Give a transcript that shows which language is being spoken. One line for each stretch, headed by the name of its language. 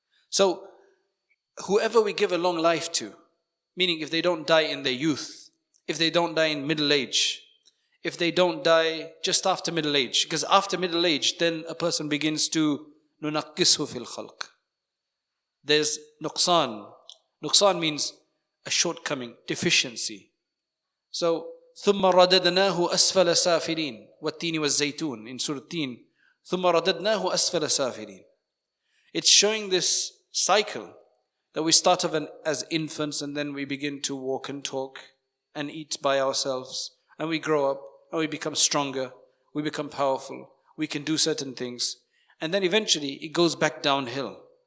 English: So whoever we give a long life to, meaning if they don't die in their youth, if they don't die in middle age, if they don't die just after middle age, because after middle age, then a person begins to
Arabic: نُنَقِّسْهُ فِي الْخَلْقِ.
English: There's nuqsan. Nuqsan means a shortcoming, deficiency.
Arabic: So, ثُمَّ رَدَدْنَاهُ أَسْفَلَ سَافِلِينَ وَالتِّينِ وَالزَّيْتُونِ
English: in Surah Teen.
Arabic: ثُمَّ رَدَدْنَاهُ أَسْفَلَ سَافِلِينَ.
English: It's showing this cycle that we start off as infants and then we begin to walk and talk and eat by ourselves, and we grow up and we become stronger, we become powerful, we can do certain things, and then eventually it goes back downhill.